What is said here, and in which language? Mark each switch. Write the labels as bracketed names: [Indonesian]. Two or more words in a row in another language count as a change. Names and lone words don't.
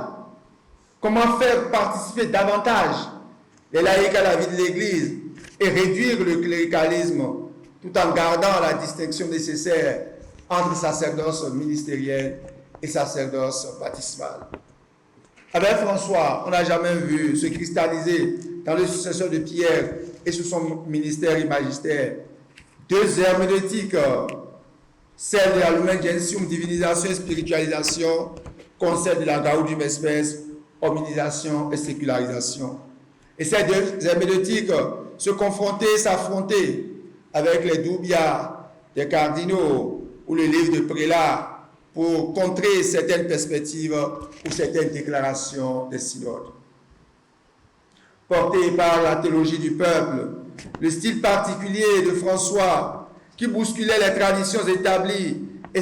[French] Comment faire participer davantage les laïcs à la vie de l'Église et réduire le cléricalisme tout en gardant la distinction nécessaire entre sacerdoce ministériel et sacerdoce baptismal? Avec François, on n'a jamais vu se cristalliser dans le successeur de Pierre et sous son ministère et magistère deux herméneutiques, celle de la Lumen Gentium, divinisation et spiritualisation, concept de la Gaudium et Spes, hominisation et sécularisation. Et ces deux herméneutiques se confronter, s'affronter avec les doubias des cardinaux ou le livre de prélats pour contrer certaines perspectives ou certaines déclarations des synodes. Porté par la théologie du peuple, le style particulier de François qui bousculait les traditions établies et